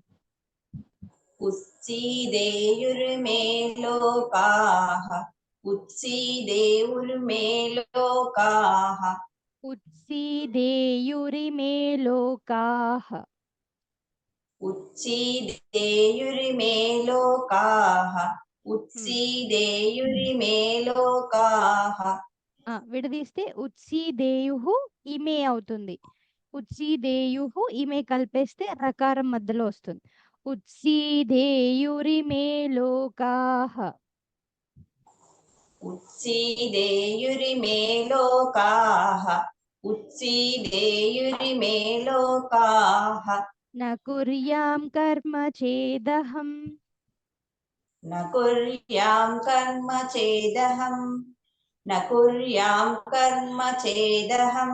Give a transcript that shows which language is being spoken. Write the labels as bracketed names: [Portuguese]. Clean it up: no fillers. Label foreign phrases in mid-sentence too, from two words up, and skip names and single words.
[Sanskrit] उत्सीदेयुर्मे लोकाः उत्सीदेयुर्मे लोकाः उत्सीदेयुरिमे लोकाः उत्सीदेयुर्मे लोकाः उत्सीदेयुर्मे लोकाः [Telugu] విడదీస్తే [Sanskrit] ఉత్సీదేయుః ఇమే [Telugu] అవుతుంది [Sanskrit] ఉత్సీదేయుః ఇమే [Telugu] కలిపేస్తే రకారం మధ్యలో వస్తుంది [Sanskrit] ఉత్సీదేయురిమే లోకాః उत्सीदेयुरिमे लोकाः उत्सीदेयुरिमे लोकाः न कुर्यां कर्म चेदहं न कुर्यां कर्म चेदहं न कुर्यां कर्म चेदहं